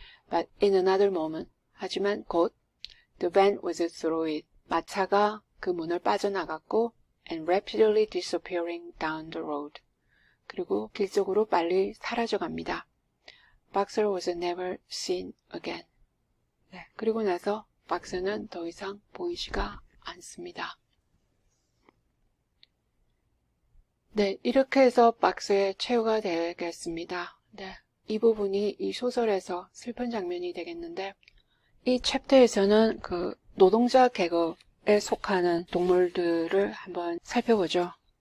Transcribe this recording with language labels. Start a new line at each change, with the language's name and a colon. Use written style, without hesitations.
English: But in another moment,
Korean: 하지만 곧
English: the van was through it.
Korean: 마차가 그 문을 빠져나갔고
English: and rapidly disappearing down the road.
Korean: 그리고 길 쪽으로 빨리 사라져갑니다.
English: Boxer was never seen again.
Korean: 네, 그리고 나서 박스는 더 이상 보이지가 않습니다. 네, 이렇게 해서 박스에 체유가 되겠습니다. 네, 이 부분이 이 소설에서 슬픈 장면이 되겠는데, 이 챕터에서는 그 노동자 계급에 속하는 동물들을 한번 살펴보죠.